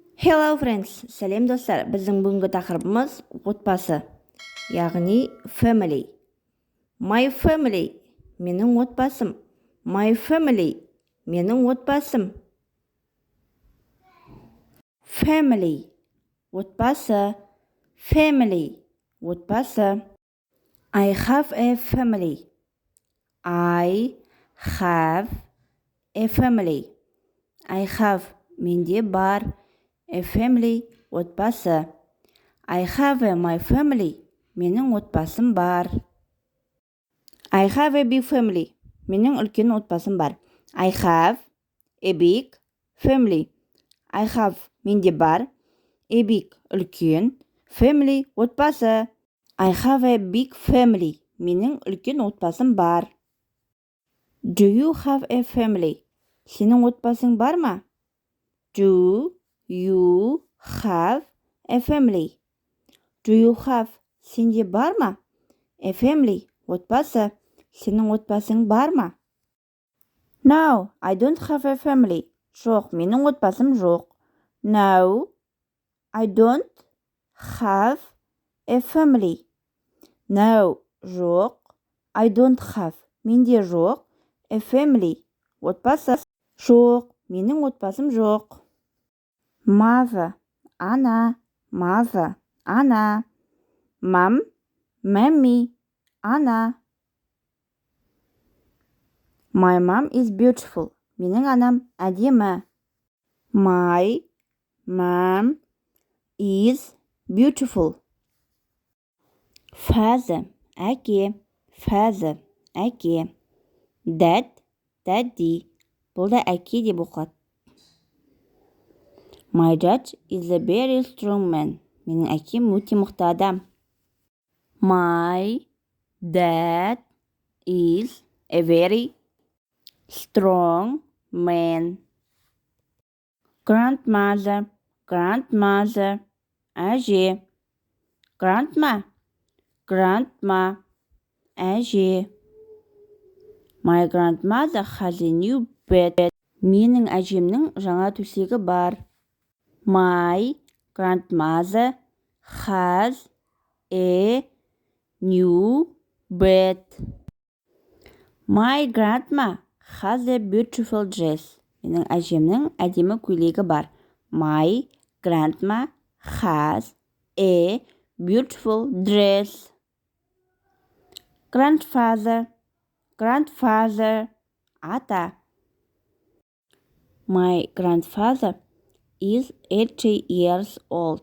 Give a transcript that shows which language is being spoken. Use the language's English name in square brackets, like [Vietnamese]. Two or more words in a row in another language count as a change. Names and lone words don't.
[English] Hello friends, [Kazakh] сәлем достар. Біздің бүгінгі тақырыбымыз отбасы, яғни family. [English] My family, [Kazakh] менің отбасым. [English] My family, [Kazakh] менің отбасым. Family, отбасы. Family, отбасы. [English] I have a family. I have a family. I have, [Kazakh] менде бар. [English] A family, отбасы. I have my family. [Kazakh] Менің отбасым бар. [English] I have a big family. [Kazakh] Менің үлкен отбасым бар. [English] I have a big family. I have, [Kazakh] менде бар. [English] A big, үлкен. Family, отбасы. I have a big family. [Kazakh] Менің үлкен отбасым бар. [English] Do you have a family? [Kazakh] Сенің отбасың бар ма? [English] Do you have a family? Do you have, [Kazakh] сенде бар ма? [English] A family, [Kazakh] отбасы. Сенің отбасың бар ма? [English] No, I don't have a family. [Kazakh] Жоқ, менің отбасым жоқ. [English] No, I don't have a family. No, жоқ. I don't have, [Kazakh] менде жоқ. [English] A family, [Kazakh] отбасы. Жоқ, менің отбасым жоқ. Mother, ана. Mother, ана. [English] Mom, mommy, ана. My mom is beautiful. [Kazakh] Менің анам әдемі. [English] My mom is beautiful. [Kazakh] Father, әке. Father, әке. [English] Dad, daddy. [Kazakh] Бұл да әке деп оқылады. [English] My dad is a very strong man. [Kazakh] Менің әкем өте мықты адам. [English] My dad is a very strong man. Grandmother, grandmother, [Kazakh] әже. [English] Grandma, grandma, әже. My grandmother has a new bed. [Kazakh] Менің әжемнің жаңа төсегі бар. [English] My grandmother has a new bed. My grandma has a beautiful dress. [Kazakh] Менің әжемнің әдемі көйлегі бар. [English] My grandma has a beautiful dress. Grandfather, grandfather, ата. My grandfather is 80 years old.